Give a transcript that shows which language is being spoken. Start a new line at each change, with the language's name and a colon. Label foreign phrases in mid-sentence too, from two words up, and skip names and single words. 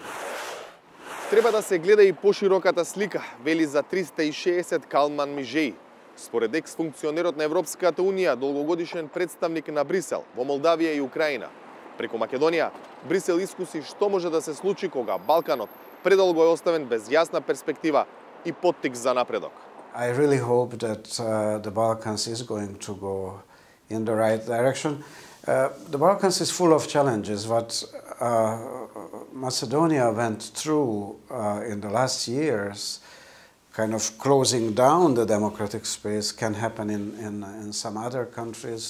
Macedonian: Треба да се гледа и пошироката слика, вели за 360 Калман Мижеј. Според екс-функционерот на Европската Унија, долгогодишен представник на Брисел во Молдавија и Украина. Преку Македонија, Брисел искуси што може да се случи кога Балканот предолго е оставен без јасна перспектива и поттик за напредок.
English: I really hope that the Balkans is going to go in the right direction. The Balkans is full of challenges. What Macedonia went through in the last years, kind of closing down the democratic space, can happen in some other countries.